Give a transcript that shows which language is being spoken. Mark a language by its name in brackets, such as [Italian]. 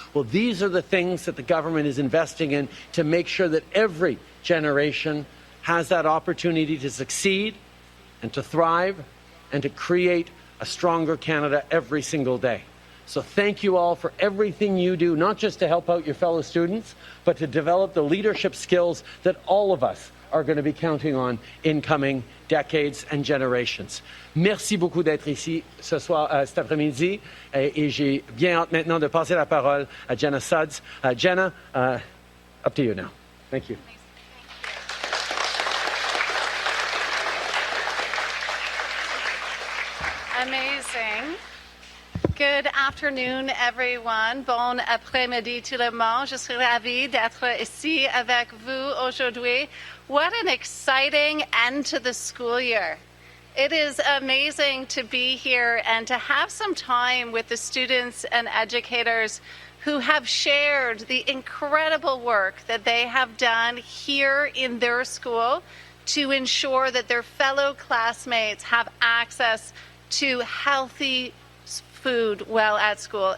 [English] Well, these are the things that the government is investing in to make sure that every generation has that opportunity to succeed and to thrive and to create a stronger Canada every single day. So thank you all for everything you do, not just to help out your fellow students, but to develop the leadership skills that all of us are going to be counting on in coming decades and generations. [French] Merci beaucoup d'être ici ce soir, cet après-midi, et j'ai bien hâte maintenant de passer la parole à Jenna Sudds. [English] Jenna, up to you now. Thank you. Amazing. Good afternoon, everyone. [French] Bon après-midi tout le monde. Je suis ravie d'être ici avec vous aujourd'hui. [English] What an exciting end to the school year. It is amazing to be here and to have some time with the students and educators who have shared the incredible work that they have done here in their school to ensure that their fellow classmates have access to healthy food while at school.